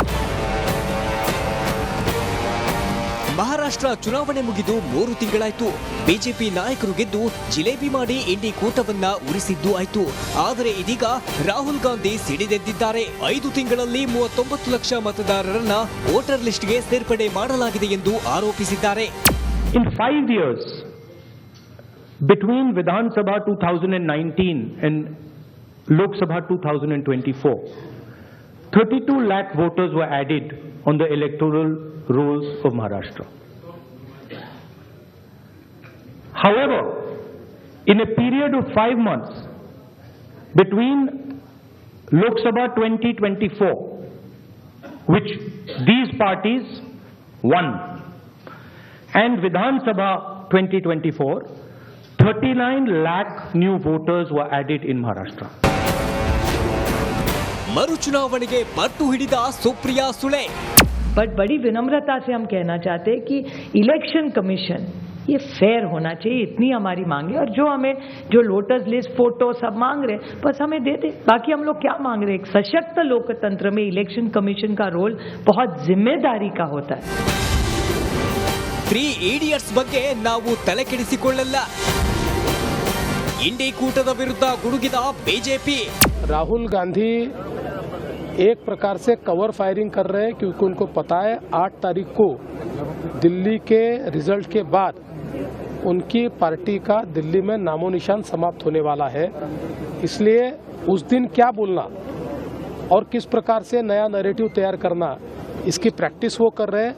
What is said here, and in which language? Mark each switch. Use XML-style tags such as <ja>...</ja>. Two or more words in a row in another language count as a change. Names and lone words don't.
<kn>ಮಹಾರಾಷ್ಟ್ರ ಚುನಾವಣೆ ಮುಗಿದು 3 ತಿಂಗಳಾಯ್ತು. ಬಿಜೆಪಿ ನಾಯಕರು ಗೆದ್ದು ಜಿಲೇಬಿ ಮಾಡಿ ಇಂಡಿ ಕೂಟವನ್ನ ಉರಿಸಿದ್ದು ಆಯ್ತು. ಆದರೆ ಇದೀಗ ರಾಹುಲ್ ಗಾಂಧಿ ಸಿಡಿದೆದ್ದಿದ್ದಾರೆ. 5 ತಿಂಗಳಲ್ಲಿ 39 ಲಕ್ಷ ಮತದಾರರನ್ನ</kn> <en>voter list</en> <kn>ಸೇರ್ಪಡೆ ಮಾಡಲಾಗಿದೆ ಎಂದು ಆರೋಪಿಸಿದ್ದಾರೆ.</kn> <en>In 5 years, between Vidhan Sabha 2019 and Lok Sabha 2024, 32 lakh voters were added on the electoral rolls of Maharashtra. However, in a period of 5 months between Lok Sabha 2024, which these parties won, and Vidhan Sabha 2024, 39 lakh new voters were added in Maharashtra.</en> <kn>ಮರು ಚುನಾವಣೆಗೆ ಪಟ್ಟು ಹಿಡಿದ ಸುಪ್ರಿಯಾ ಸುಳೆ.</kn> <hi>बट बड़ी विनम्रता से हम कहना चाहते हैं कि</hi> <en>election commission</en> <hi>ये फेयर होना चाहिए, इतनी हमारी मांग है। और जो हमें जो</hi> <en>lotus list photo</en> <hi>सब मांग रहे बस हमें दे दे। बाकी हम लोग क्या मांग रहे हैं? एक सशक्त लोकतंत्र में</hi> <en>election commission</en> <hi>का रोल बहुत जिम्मेदारी का होता है।</hi> <kn>3 ಇಡಿಯಟ್ಸ್ ಬಗ್ಗೆ ನಾವು ತಲೆ ಕೆಡಿಸಿಕೊಳ್ಳಲ್ಲ. ಇಂಡಿ ಕೂಟದ ವಿರುದ್ಧ ಗುಡುಗಿದ ಬಿಜೆಪಿ.</kn> <hi>राहुल गांधी एक प्रकार से</hi> <en>cover firing</en> <hi>कर रहे हैं क्योंकि उनको पता है 8 तारीख को दिल्ली के रिजल्ट के बाद उनकी पार्टी का दिल्ली में नामो निशान समाप्त होने वाला है। इसलिए उस दिन क्या बोलना और किस प्रकार से नया नैरेटिव तैयार करना, इसकी प्रैक्टिस वो कर रहे हैं।</hi>